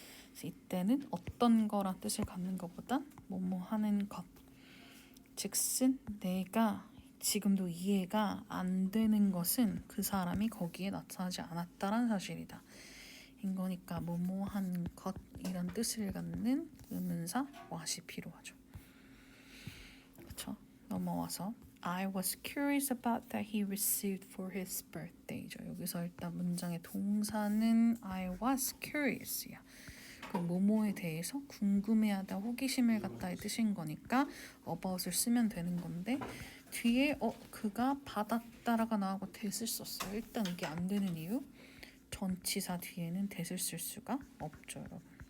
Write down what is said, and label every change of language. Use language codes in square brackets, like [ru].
[ko] 그래서 이때는 어떤 거란 뜻을 갖는 것보단 뭐뭐 하는 것, 즉슨 내가 지금도 이해가 안 되는 것은 그 사람이 거기에 나타나지 않았다라는 사실이다. 인 거니까 뭐뭐 한 것 이런 뜻을 갖는 의문사 what이 필요하죠. 그렇죠? 넘어와서 [en] I was curious about that he received for his birthday죠. [ko] 여기서 일단 문장의 동사는 [en] I was curious [ko] 야. 그 뭐뭐에 대해서 궁금해하다, 호기심을 갖다의 뜻인 거니까 about을 쓰면 되는 건데 뒤에 그가 받았다라가 나오고 that을 썼어요. 일단 이게 안 되는 이유 전치사 뒤에는 that을 쓸 수가 없죠, 여러분.